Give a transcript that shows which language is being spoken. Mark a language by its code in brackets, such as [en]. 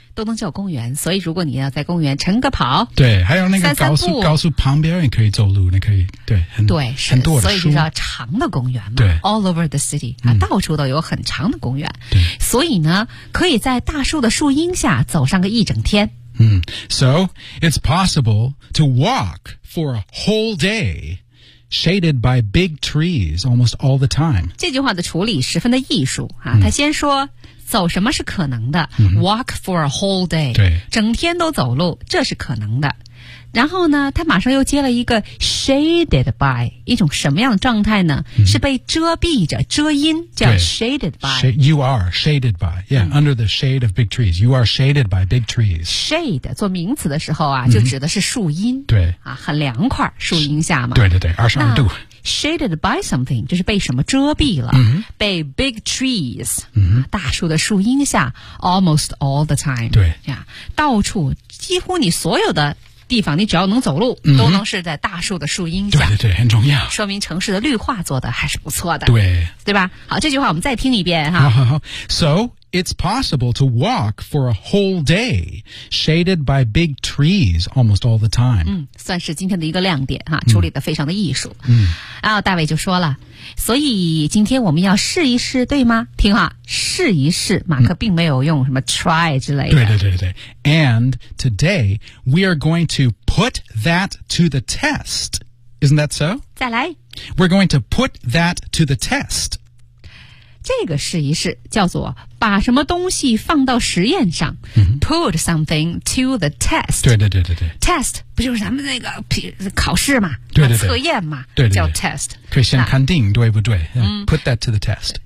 [zh] 都能叫公园所以如果你要在公园晨个跑对还有那个高速旁边也可以走路你可以对很对是很多的所以就叫长的公园嘛对 [en] all over the city、啊嗯、 [zh] 到处都有很长的公园对所以呢可以在大树的树荫下走上个一整天 [en] 嗯 so it's possible to walk for a whole dayShaded by big trees almost all the time. [zh] 这句话的处理十分的艺术、啊嗯、他先说走什么是可能的、嗯、 [en] Walk for a whole day. [zh] 对整天都走路这是可能的。然后呢他马上又接了一个 shaded by, 一种什么样的状态呢、嗯、是被遮蔽着遮阴叫 shaded by. [en] You are shaded by. Yeah,、嗯、under the shade of big trees. You are shaded by big trees. [zh] Shade, 做名词的时候啊就指的是树荫。嗯、对。啊很凉快树荫下嘛。对对对 ,22 度。 Shaded by something, 就是被什么遮蔽了、 mm-hmm. [en] 被 big trees,、 mm-hmm. 大树的树荫下 almost all the time. [zh] 对。 Yeah, 到处几乎你所有的地方你只要能走路、 mm-hmm. 都能是在大树的树荫下。对对对很重要。说明城市的绿化做的还是不错的。对。对吧好这句话我们再听一遍哈。好好好。 [en] So, it's possible to walk for a whole day, shaded by big trees almost all the time. [zh] 嗯算是今天的一个亮点哈处理的非常的艺术。嗯。然后大卫就说了所以今天我们要试一试对吗听话试一试马克并没有用什么 try 之类的。对对对对。 [en] And today, we are going to put that to the test. Isn't that so? [zh] 再来。 [en] We're going to put that to the test. [zh] 这个试一试叫做把什么东西放到实验上、 mm-hmm. [en] put something to the test [zh] 对对对对对 test 不就是咱们那个考试嘛对对对测验嘛对对对叫 test 可以先肯定对不对、嗯、 [en] put that to the test